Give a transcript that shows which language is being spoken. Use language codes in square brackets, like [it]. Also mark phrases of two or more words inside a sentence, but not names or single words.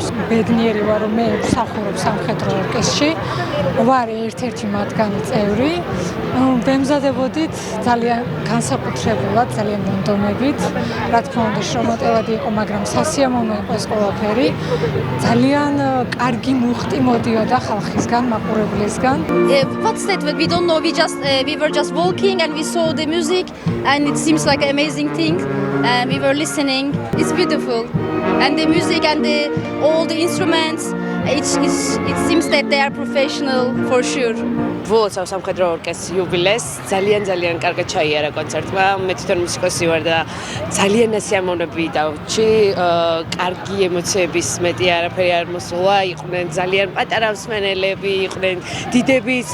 [ka] ბედნიერი ვარ რომ მე ვსახურობ სამხედრო ორკესტრში, ვარ ერთ-ერთი მათგანი წევრი. ვემზადებოდით ძალიან განსაკუთრებულად, ძალიან მონდომებით, რა თქმა უნდა შრომატევადი იყო, მაგრამ სასიამოვნო იყო ეს ყველაფერი. ძალიან კარგი მუხტი მოდიოდა ხალხისგან, მაყურებლისგან. [en] What's that? We don't know. We were just walking and we saw the music and it seems like an amazing thing. And we were listening. It's beautiful. And the music and all the instruments, it seems that they are professional for sure. [ka] ვულოცავ სამხედრო ორკესტრის იუბილეს, ძალიან კარგად ჩაიარა კონცერტმა. მე თვითონ მუსიკოსი ვარ და ძალიან ასიამოვნები დავჭი, კარგი ემოციების მეტი არაფერი არ მოსულა, იყვნენ ძალიან პატარა მსმენელები, იყვნენ დიდებიც.